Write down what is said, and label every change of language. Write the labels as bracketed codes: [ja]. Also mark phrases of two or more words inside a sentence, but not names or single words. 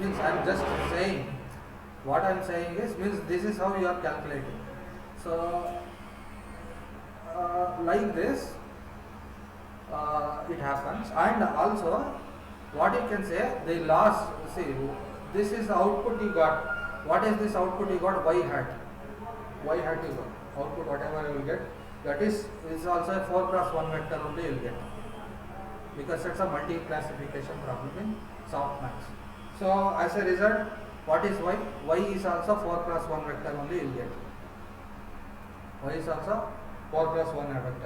[en] Means I am just saying, what I am saying is, means this is how you are calculating. So like this it happens. And also what you can say, the loss, see this is the output you got. What is this output you got? Y hat. Y hat you got. Output whatever you will get, that is also a 4 cross 1 vector only you will get. Because it's a multi-classification problem in Softmax. So as a result, what is Y? Y is also 4 cross 1 vector only you will get. Y is also 4 cross 1 vector.